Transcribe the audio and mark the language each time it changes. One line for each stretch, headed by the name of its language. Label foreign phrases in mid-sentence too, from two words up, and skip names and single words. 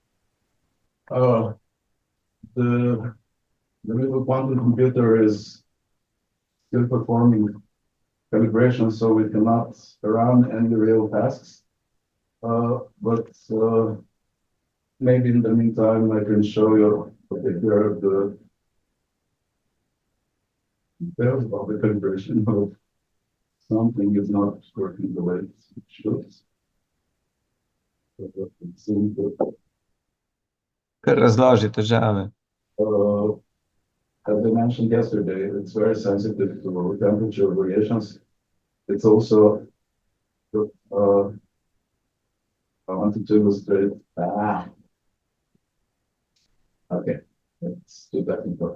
English: The little quantum computer is still performing calibration, so we cannot run any real tasks. But maybe in the meantime, I can show you a picture of the details about the calibration of something is not working the way it should.
Slovenian: Kar razloži težave.
English: As I mentioned yesterday, it's very sensitive to temperature variations. It's also, I wanted to illustrate, okay, it's too technical.